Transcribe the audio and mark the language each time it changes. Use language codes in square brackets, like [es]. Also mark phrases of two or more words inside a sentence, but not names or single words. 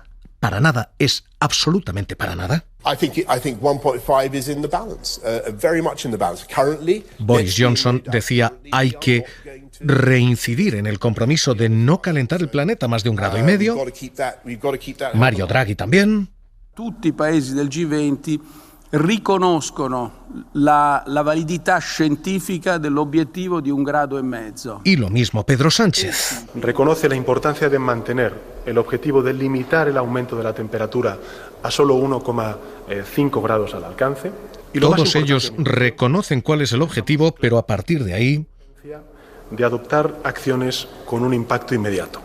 [es] Para nada, es absolutamente para nada. Boris Johnson decía, hay que reincidir en el compromiso de no calentar el planeta más de 1,5 grados. Mario Draghi también. [it] Tutti i paesi del G20 riconoscono la validità scientifica dell'obiettivo di 1,5 grados. [es] Y lo mismo Pedro Sánchez. Reconoce la importancia de mantener el objetivo de limitar el aumento de la temperatura a solo 1,5 grados al alcance. Y todos ellos reconocen cuál es el objetivo, pero a partir de ahí, de adoptar acciones con un impacto inmediato.